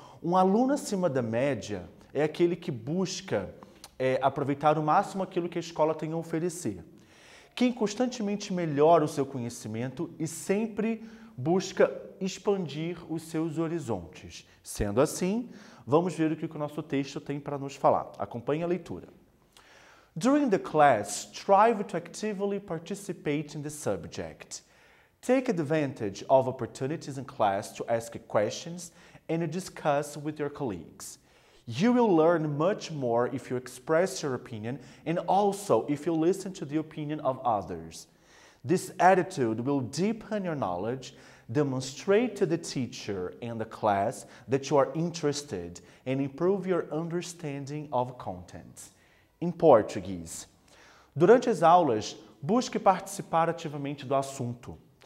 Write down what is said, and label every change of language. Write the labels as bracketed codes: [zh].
[pt] Um aluno acima da média é aquele que busca aproveitar o máximo aquilo que a escola tem a oferecer. Quem constantemente melhora o seu conhecimento e sempre busca expandir os seus horizontes. Sendo assim, vamos ver o que o nosso texto tem para nos falar. Acompanhe a leitura. [en] During the class, strive to actively participate in the subject. Take advantage of opportunities in class to ask questions and discuss with your colleagues. You will learn much more if you express your opinion and also if you listen to the opinion of others. This attitude will deepen your knowledge, demonstrate to the teacher and the class that you are interested, and improve your understanding of content. [pt] Em português, durante as aulas, busque participar ativamente do assunto.